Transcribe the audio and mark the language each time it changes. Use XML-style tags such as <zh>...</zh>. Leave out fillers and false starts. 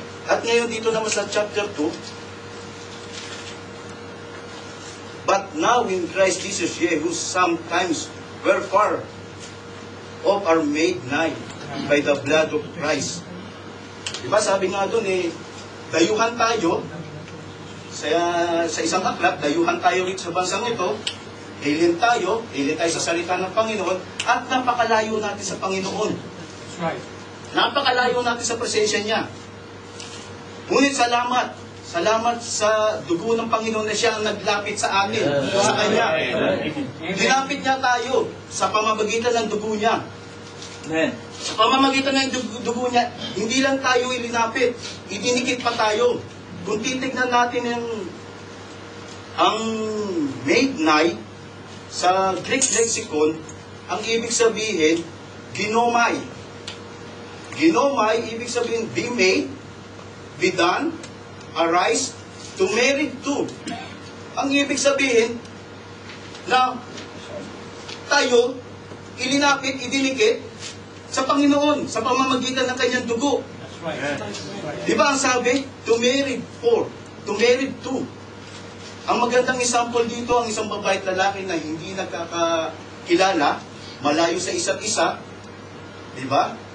<tl>At ngayon dito naman sa</tl> <en>chapter 2, but now in Christ Jesus, ye who sometimes were far off are made nigh by the blood of Christ.</en> <tl>Diba sabi nga doon dayuhan tayo sa isang aklat, dayuhan tayo rito sa bansang ito, alien tayo sa salita ng Panginoon, at napakalayo natin sa Panginoon.</tl> <en>That's right.</en> <tl>Napakalayo natin sa presensya niya. Ngunit salamat sa dugo ng Panginoon na siya ang naglapit sa atin, sa Kanya. Dinapit niya tayo sa pamamagitan ng dugo niya. Amen. Sa pamamagitan ng dugo niya, hindi lang tayo ilinapit, idinikit pa tayo. Kung titignan natin ang made nigh sa Greek lexicon, ang ibig sabihin, ginomai.</tl> <en>Ginomai,</en> <tl>ibig sabihin,</tl> <en>be made, be done, arise, to married to.</en> <tl>Ang ibig sabihin na tayo ilinapit, idinikit sa Panginoon sa pamamagitan ng kanyang dugo.</tl> <en>That's right.</en> <tl>Di ba ang sabi?</tl> <en>To married for, to married to.</en> <tl>Ang magandang example dito, ang isang babae at lalaki na hindi nagkakakilala, malayo sa isa't isa, di ba?</tl>